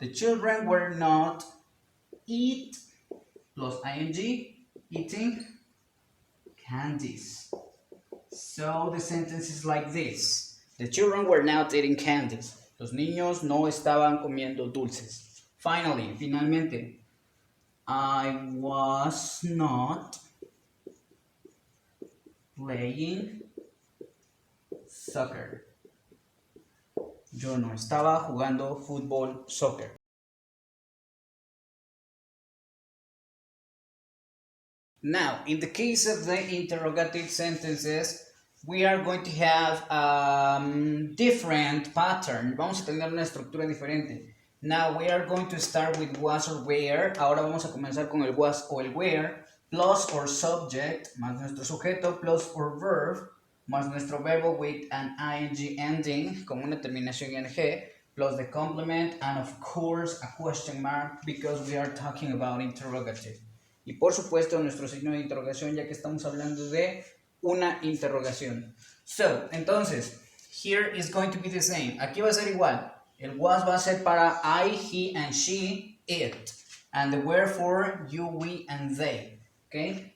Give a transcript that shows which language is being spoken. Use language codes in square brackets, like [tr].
[en] The children were not eat plus ing, eating candies. So the sentence is like this. The children were not eating candies. [es] Los niños no estaban comiendo dulces. [en] Finalmente, I was not playing soccer. [es] Yo no estaba jugando fútbol, soccer. [en] Now, in the case of the interrogative sentences, we are going to have different pattern. [es] Vamos a tener una estructura diferente. [en] Now, we are going to start with was or were. [es] Ahora vamos a comenzar con el was o el were, [en] plus or subject, [es] más nuestro sujeto, [en] plus or verb, [es] más nuestro verbo [en] with an ing ending, [es] con una terminación ing, [en] plus the complement, and of course a question mark, because we are talking about interrogative. [es] Y por supuesto nuestro signo de interrogación, ya que estamos hablando de una interrogación. [en] So, entonces, here is going to be the same. [es] Aquí va a ser igual. El was va a ser para [en] I, he, and she, it. And the were for you, we, and they. Okay?